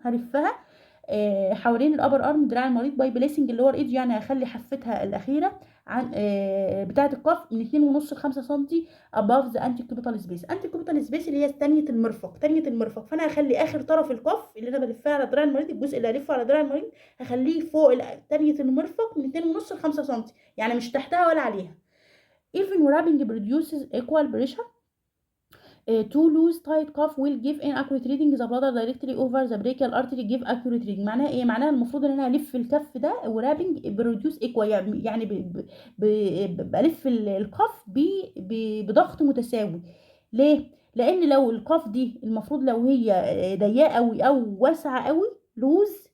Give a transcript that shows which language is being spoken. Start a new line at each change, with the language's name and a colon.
Arabic: هلفها حوالين الابر ارم دراع المريض باي بليسنج اللور ايدج، يعني هخلي حفتها الاخيره عن بتاعه الكف من 2.5 ل 5 سم
English: above the antecubital space.
Arabic: antecubital space اللي هي تانية المرفق. فانا هخلي اخر طرف الكف اللي انا بلفها على دراع المريض، الجزء اللي هلفه على دراع المريض، هخليه فوق تانية المرفق من 2.5 ل 5 سم، يعني مش تحتها ولا عليها.
English: even wrapping produces equal pressure. To lose tight cuff will give inaccurate reading the bladder directly over the brachial artery give accurate reading.
Arabic: معناها ايه؟ معناها المفروض ان انا الف الكف ده ورابنج بروديوس ايكوال، يعني بلف الكف بضغط متساوي. ليه؟ لان لو الكف دي المفروض لو هي ضيقه قوي او واسعه قوي، لوز